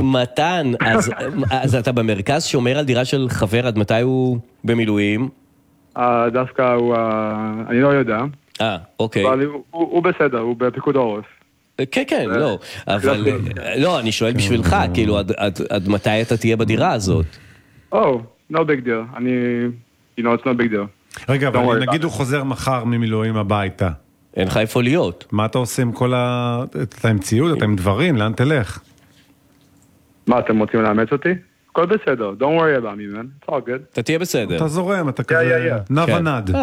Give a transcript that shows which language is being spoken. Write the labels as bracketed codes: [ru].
[he] מתן, אז אתה במרכז שומר על דירה של חבר, עד מתי הוא במילואים? דווקא הוא, אני לא יודע. אוקיי. אבל הוא בסדר, הוא בפיקוד העורף. כן, כן, לא. אבל לא, אני שואל בשבילך, כאילו, עד מתי אתה תהיה בדירה הזאת? [en] No big deal. [he] אני, [en] you know, it's no big deal. [he] רגע, אבל נגיד הוא חוזר מחר ממילואים הביתה. אין לך איפה להיות. מה אתה עושה עם כל ה... אתה עם ציוד, אתה עם דברים, לאן תלך? מה, אתם רוצים לאמץ אותי? הכל בסדר. [en] Don't worry about me, man. It's all good. [he] אתה תהיה בסדר. אתה זורם, אתה כזה... נו ונד.